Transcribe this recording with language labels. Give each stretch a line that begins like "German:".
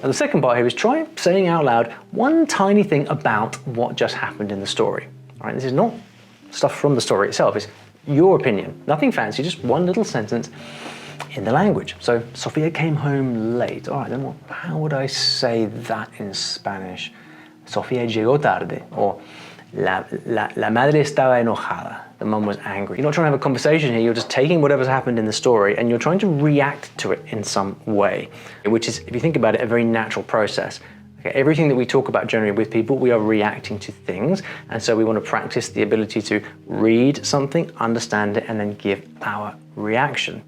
English: And the second part here is try saying out loud 1 tiny thing about what just happened in the story. All right, this is not stuff from the story itself, it's your opinion. Nothing fancy, just 1 little sentence in the language. So, Sofia came home late. All right, then how would I say that in Spanish?
Spanish: Sofia llegó tarde.
English: Or
Spanish: la madre estaba enojada.
English: The mum was angry. You're not trying to have a conversation here, you're just taking whatever's happened in the story and you're trying to react to it in some way, which is, if you think about it, a very natural process. Okay, everything that we talk about generally with people, we are reacting to things, and so we want to practice the ability to read something, understand it, and then give our reaction.